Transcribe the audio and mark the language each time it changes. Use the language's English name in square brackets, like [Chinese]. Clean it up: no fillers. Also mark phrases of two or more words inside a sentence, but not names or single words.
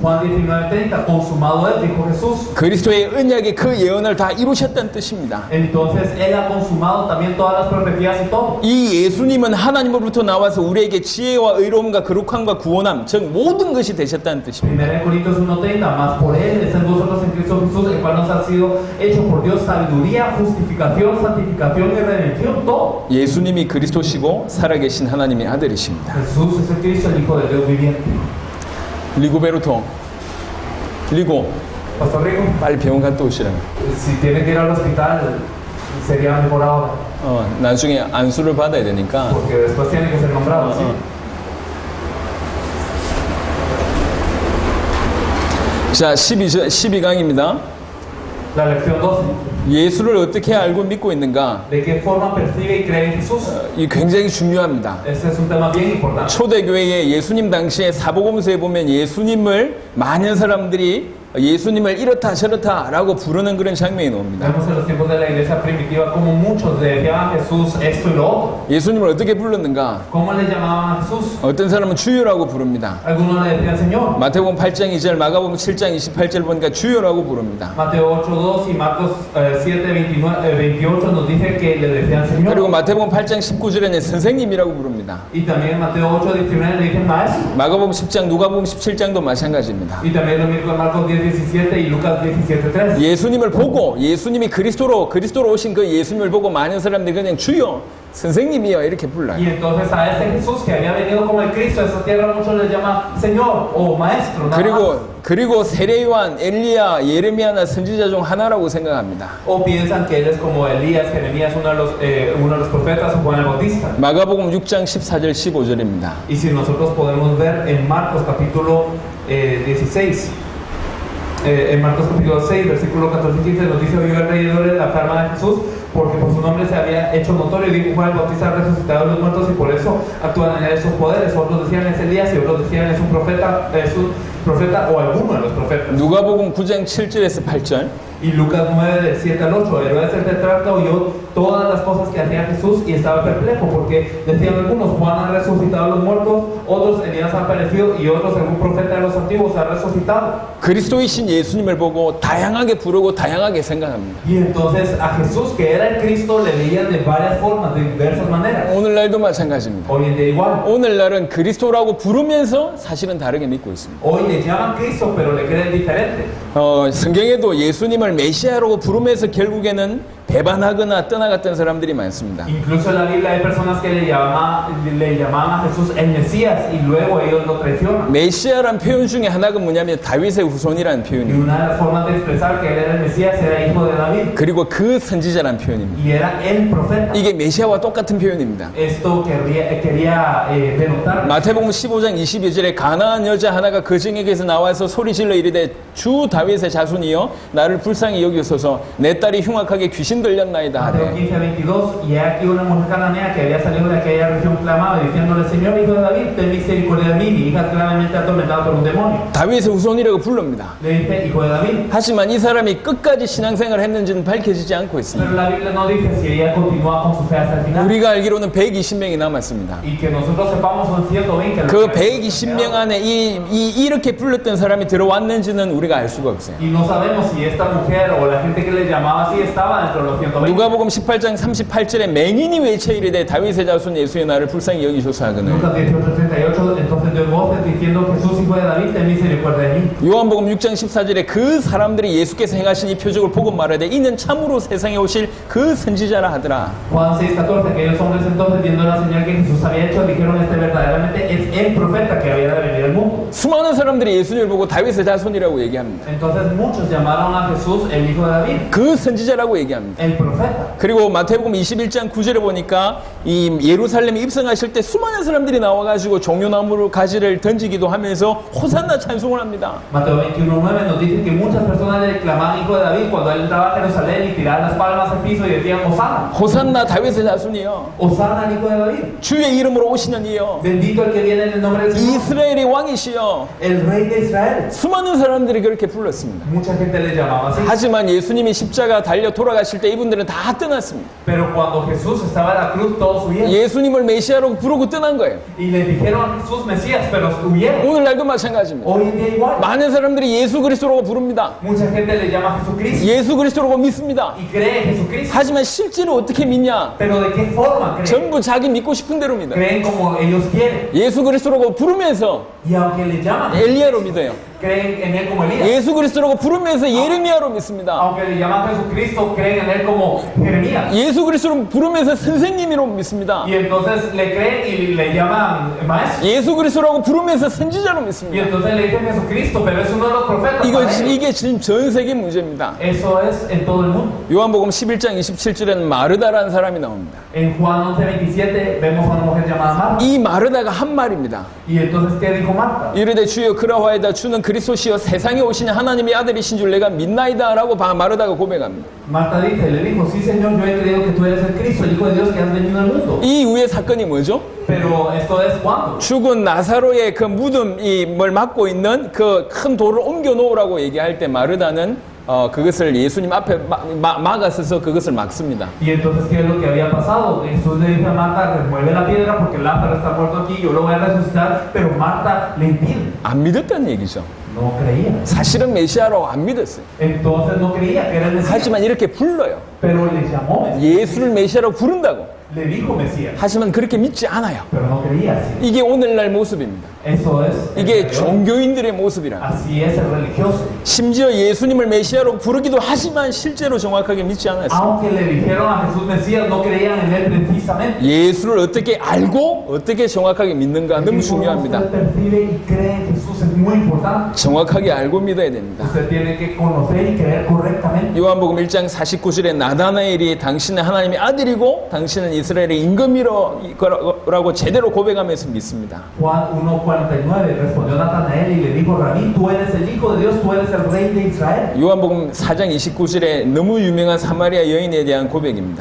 [Spanish] Juan 19:30, consumado es, dijo Jesús. [Korean] 그리스도의 언약이 그 예언을 다 이루셨다는 뜻입니다. [Spanish] Entonces, Él ha consumado también todas las profecías y todo. [Korean] 이 예수님은 하나님으로부터 나와서 우리에게 지혜와 의로움과 거룩함과 구원함, 즉 모든 것이 되셨다는 뜻입니다. [Spanish] 1 Corintios 1:30, más por Él están vosotros en Cristo Jesús, el cual nos ha sido hecho por Dios sabiduría, justificación, santificación y redención, todo. [Korean] 예수님이 그리스도시고 살아계신 하나님의 아들이십니다. [Spanish] Jesús es el Cristo, el Hijo de Dios viviente. [Korean] 리고베르토, 리고 [Spanish] Pastor Rico, [Korean] 빨리 병원 갔다 오시라고. [Spanish] si tiene que ir al hospital, sería mejor ahora, [Korean] 나중에 안수를 받아야 되니까. [Spanish] porque después tiene que ser nombrado, ¿sí? [Korean] 자, 12강입니다. [Spanish] La lección 12. [Korean] 예수를 어떻게 알고 믿고 있는가? [Spanish] ¿De qué forma percibe y cree en Jesús? [Korean] 이 굉장히 중요합니다. [Spanish] Este es un tema bien importante. [Korean] 초대교회의 예수님 당시에 사복음서에 보면 예수님을 많은 사람들이 예수님을 이렇다 저렇다 라고 부르는 그런 장면이 나옵니다. [Spanish] Vemos en los tiempos de la iglesia primitiva como muchos le llamaban a Jesús esto y lo otro. [Korean] 예수님을 어떻게 불렀는가? [Spanish] ¿Cómo le llamaban a Jesús? [Korean] 어떤 사람은 주여라고 부릅니다. [Spanish] Algunos le decían Señor. [Korean] 마태복음 8장 2절, 마가복음 7장 28절 보니까 주여라고 부릅니다. [Spanish] Mateo 8:2 y Marcos 7:28 nos dice que le decían Señor. [Korean] 그리고 마태복음 8장 19절에는 선생님이라고 부릅니다. [Spanish] Y también en Mateo 8:19 le dicen maestro. [Korean] 마가복음 10장, 누가복음 17장도 마찬가지입니다. [Spanish] Y también lo mismo en Marcos 10:17 y Lucas 17:3. [Korean] 예수님을 보고 예수님이 그리스도로 오신 그 예수님을 보고 많은 사람들이 그냥 주여, 선생님이여 이렇게 불러요. [Spanish] Y entonces a este Jesús que había venido como el Cristo de esta tierra muchos le llaman Señor o Maestro. nada más. [Korean] 그리고 세례요한, 엘리야, 예레미야나 선지자 중 하나라고 생각합니다. [Spanish] O piensan que él es como Elías, Jeremías, uno de los profetas, o Juan el Bautista. [Korean] 마가복음 6장 14절 15절입니다. [Spanish] Y si nosotros podemos ver en Marcos capítulo 16, en Marcos capítulo 6, versículo 14 y 15, nos dice: oyó alrededor de la fama de Jesús, porque por su nombre se había hecho notorio. Dijo: Juan el Bautista ha resucitado a los muertos y por eso actúan en él esos poderes. Otros decían: es Elías, y otros decían: es un profeta, o alguno de los profetas. [Korean] 누가복음 9장 7절에서 8절. [Spanish] Y Lucas 9, del 7 al 8, Herodes el tetrarca oyó todas las cosas que hacía Jesús y estaba perplejo, porque decían algunos: Juan ha resucitado a los muertos, otros: Elías ha aparecido, y otros: algún profeta de los antiguos ha resucitado. [Korean] 그리스도이신 예수님을 보고 다양하게 부르고 다양하게 생각합니다. [Spanish] Y entonces a Jesús, que era el Cristo, le veían de varias formas, de diversas maneras. [Korean] 오늘날도 마찬가지입니다. [Spanish] Hoy en día igual. [Korean] 오늘날은 그리스도라고 부르면서 사실은 다르게 믿고 있습니다. [Spanish] Hoy le llaman Cristo, pero le creen diferente. [Korean] 성경에도 예수님을 메시아라고 부르면서 결국에는 배반하거나 떠나갔던 사람들이 많습니다. [Spanish] Incluso en la Biblia hay personas que le llamaban a Jesús el Mesías y luego ellos lo traicionan. [Korean] 메시아란 표현 중에 하나가 뭐냐면 다윗의 후손이라는 [Spanish] Y [Korean] 표현입니다. [Spanish] una de las formas de expresar que él era el Mesías era hijo de David [Korean] 그리고 그 선지자란 표현입니다. [Spanish] y era el profeta. [Korean] 이게 메시아와 똑같은 표현입니다. [Spanish] Esto quería denotar. [Korean] 마태복음 15장 22절에 가나안 여자 하나가 그 증에게서 나와서 소리질러 이르되 주 다윗의 자손이여 나를 불쌍히 여기소서 내 딸이 흉악하게 귀신 들렸나이다 [Spanish] Mateo [Korean] 하되 [Spanish] 15:22 y he aquí una mujer cananea que había salido de aquella región clamaba diciéndole Señor hijo de David ten misericordia de mí mi hija es gravemente atormentada por un demonio. [Korean] 다윗의 후손이라고 부릅니다. [Spanish] Le dice hijo de David. [Korean] 하지만 이 사람이 끝까지 신앙생활을 했는지는 밝혀지지 않고 있습니다. [Spanish] Pero la Biblia no dice si ella continúa con su fe hasta el final. [Korean] 우리가 알기로는 120명이 남았습니다. [Spanish] Y que nosotros sepamos son 120. [Korean] 그 120명 안에 이렇게 불렀던 사람이 들어왔는지는 우리가 알 수가 없어요. [Spanish] Y no sabemos si esta mujer o la gente que le llamaba así estaba dentro de los 120. [Korean] 누가복음 18장 38절에 맹인이 외쳐 이르되 다윗의 자손 예수의 나를 불쌍히 여기소서 하거늘. [Spanish] Lucas 18:38 entonces dio voces diciendo Jesús hijo de David ten misericordia de mí. [Korean] 요한복음 6장 14절에 그 사람들이 예수께서 행하신 이 표적을 보고 말하되 이는 참으로 세상에 오실 그 선지자라 하더라. [Spanish] Juan 6:14 aquellos hombres entonces viendo la señal que Jesús había hecho dijeron verdaderamente es el profeta que había de venir al mundo. [Korean] 수많은 사람들이 예수님을 보고 다윗의 자손이라고 얘기합니다. [Spanish] Entonces muchos llamaron a Jesús el hijo de David, [Korean] 그 선지자라고 얘기합니다. [Spanish] el profeta. [Korean] 그리고 마태복음 21장 9절에 보니까 이 예루살렘에 입성하실 때 수많은 사람들이 나와가지고 종려나무로 가지를 던지기도 하면서 호산나 찬송을 합니다. [Spanish] Mateo 21:9 nos dice que muchas personas le clamaban hijo de David cuando él entraba a Jerusalén y tiraban las palmas al piso y decían Hosanna. [Korean] 호산나 다윗의 자손이여 [Spanish] Hosanna al hijo de David. [Korean] 주의 이름으로 오시는 이여 [Spanish] Bendito el que viene en el nombre del Señor. [Korean] 이스라엘의 왕이시여 [Spanish] El rey de Israel. [Korean] 수많은 사람들이 그렇게 불렀습니다. [Spanish] Mucha gente le llamaba así. [Korean] 하지만 예수님이 십자가 달려 돌아가실 때 이분들은 다 떠났습니다. [Spanish] Pero cuando Jesús estaba en la cruz todos huyeron. [Korean] 예수님을 메시아로 부르고 떠난 거예요. [Spanish] Y le dijeron a Jesús Mesías, pero huyeron. [Korean] 오늘날도 마찬가지입니다. [Spanish] Hoy en día igual. [Korean] 많은 사람들이 예수 그리스도라고 부릅니다. [Spanish] Mucha gente le llama a Jesucristo [Korean] 예수 그리스도라고 믿습니다. [Spanish] y cree en Jesucristo. [Korean] 하지만 실제로 어떻게 믿냐? [Spanish] Pero ¿de qué forma creen? [Korean] 전부 자기 믿고 싶은 대로 믿어요. [Spanish] Creen como ellos quieren. [Korean] 예수 그리스도라고 부르면서 [Spanish] Y aunque le llaman, [Korean] 엘리야로 믿어요. [Spanish] creen en él como Elías. [Korean] 예수 그리스도라고 부르면서 예레미야로 믿습니다. [Spanish] Aunque le llaman a Jesucristo, creen en él como Jeremías. [Korean] 예수 그리스도로 부르면서 선생님이로 믿습니다. [Spanish] Y entonces le creen y le llaman maestro. [Korean] 예수 그리스도라고 부르면서 선지자로 [Spanish] Y [Korean] 믿습니다. [Spanish] entonces le dicen Jesucristo, pero es uno de los profetas. para ellos. [Korean] 이게 지금 전 세계 문제입니다. [Spanish] Eso es en todo el mundo. [Korean] 요한복음 11장 27절에는 마르다라는 사람이 나옵니다. [Spanish] En Juan 11:27 vemos a una mujer llamada Marta. [Korean] 이 마르다가 한 말입니다. [Spanish] Y entonces, ¿qué dijo Marta? [Korean] 이르되 주여 그러하이다 주는 그리스도시여 세상에 오신 하나님의 아들이신 줄 내가 믿나이다 라고 마르다가 고백합니다. [Spanish] Marta dice, le dijo, sí Señor, yo he creído que tú eres el Cristo, el Hijo de Dios que has venido al mundo. [Korean] 이 이후의 사건이 뭐죠? [Spanish] Pero esto es cuando. [Korean] 죽은 나사로의 그 무덤이 뭘 막고 있는 그 큰 돌을 옮겨 놓으라고 얘기할 때 마르다는 그것을 예수님 앞에 막아서서 그것을 막습니다. [Spanish] Y entonces, ¿qué es lo que había pasado? Jesús le dice a Marta, remueve la piedra porque Lázaro está muerto aquí, yo lo voy a resucitar, pero Marta le impide. [Korean] 안 믿었다는 얘기죠. [Spanish] No creía. [Korean] 사실은 메시아라고 안 믿었어요. [Spanish] Entonces no creía que era el Mesías. [Korean] 하지만 이렇게 불러요. [Spanish] Pero le llamó Mesías. [Korean] 예수를 메시아라고 부른다고. [Spanish] Le dijo Mesías. [Korean] 하지만 그렇게 믿지 않아요. [Spanish] Pero no creía así. [Korean] 이게 오늘날 모습입니다. [Spanish] Eso es. [Korean] 이게 종교인들의 모습이라. [Spanish] Así es el religioso. [Korean] 심지어 예수님을 메시아로 부르기도 하지만 실제로 정확하게 믿지 않았어요. [Spanish] Aunque le dijeron a Jesús Mesías, no creían en él precisamente. [Korean] 예수를 어떻게 알고 어떻게 정확하게 믿는가 너무 중요합니다. [Spanish] Usted percibe y cree en Jesús es muy importante. [Korean] 정확하게 알고 믿어야 됩니다. [Spanish] Usted tiene que conocer y creer correctamente. [Korean] 요한복음 1장 49절에 나다나엘이 당신은 하나님의 아들이고 당신은 이스라엘의 임금이라고 제대로 고백하면서 믿습니다. [Spanish] Juan 1:49 respondió Natanael y le dijo, Rabí, tú eres el Hijo de Dios, tú eres el Rey de Israel. [Korean] 요한복음 4장 29절에 너무 유명한 사마리아 여인에 대한 고백입니다.